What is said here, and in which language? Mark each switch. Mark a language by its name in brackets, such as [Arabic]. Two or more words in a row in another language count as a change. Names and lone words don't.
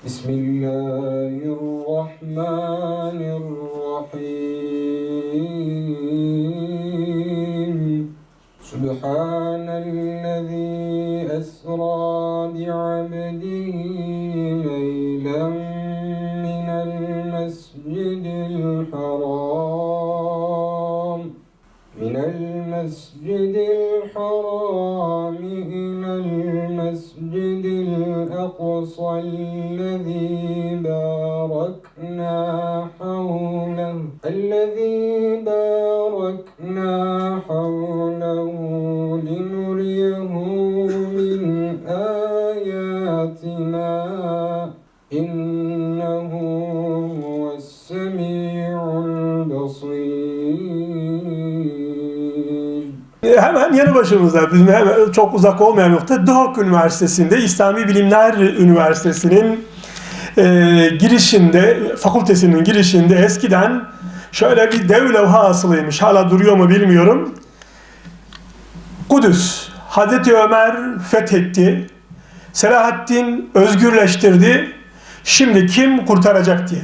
[Arabic] Bismillahirrahmanirrahim. سبحان الذي أسرى بعبده ليلا من المسجد الحرام. من المسجد الحرام إلى المسجد الأقصى الذي باركنا حوله لنريه من آياتنا إنه هو السميع البصير. [Turkish] Hemen yanı başımızda, bizim hemen çok uzak olmayan nokta Duhok Üniversitesi'nde, İslami Bilimler Üniversitesi'nin girişinde, fakültesinin girişinde eskiden şöyle bir dev levha asılıymış. Hala duruyor mu bilmiyorum. Kudüs, Hazreti Ömer fethetti, Selahattin özgürleştirdi, şimdi kim kurtaracak diye.